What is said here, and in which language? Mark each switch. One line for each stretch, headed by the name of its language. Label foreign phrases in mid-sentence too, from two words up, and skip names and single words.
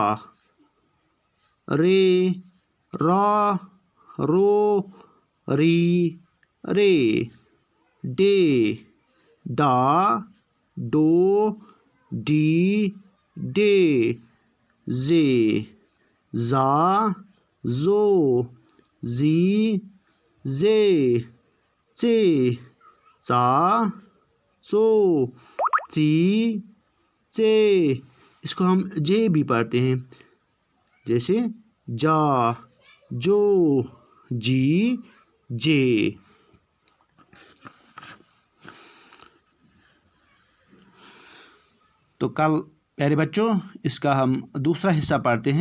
Hindi: रे, रा, रो, री, रे, डे, डा, डो, डी, डे, जे, जा, जो, जी, जे, चे, चा, चो, ची, चे। इसको हम जे भी पढ़ते हैं, जैसे जा, जो, जी, जे। तो कल प्यारे बच्चों इसका हम दूसरा हिस्सा पढ़ते हैं।